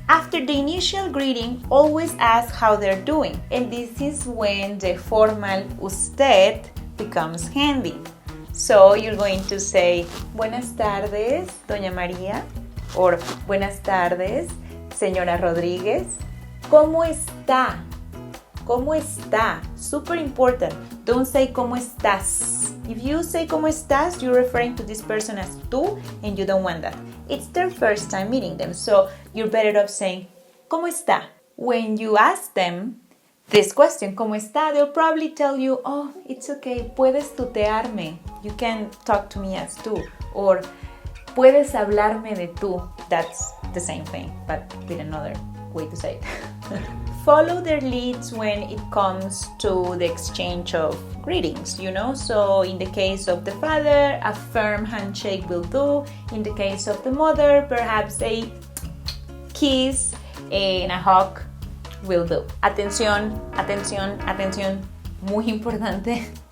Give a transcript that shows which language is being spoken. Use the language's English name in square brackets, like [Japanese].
[English] After the initial greeting, always ask how they're doing. And this is when the formal usted becomes handy. So you're going to say, [Spanish] buenas tardes, doña María. Or buenas tardes, señora Rodríguez. ¿Cómo está? ¿Cómo está? [English] Super important. Don't say [Spanish] ¿cómo estás? [English] If you say [Spanish] ¿cómo estás, [English] you're referring to this person as tú, and you don't want that. It's their first time meeting them, so you're better off saying [Spanish] ¿cómo está? [English] When you ask them this question, [Spanish] ¿cómo está? [English] They'll probably tell you, oh, it's okay, [Spanish] puedes tutearme. [English] You can talk to me as tú. [Spanish] Or puedes hablarme de tú. [English] That's the same thing, but with another way to say it. Follow their leads when it comes to the exchange of greetings, So in the case of the father, a firm handshake will do. In the case of the mother, perhaps a kiss and a hug will do. [Spanish] Atención, atención, atención. Muy importante.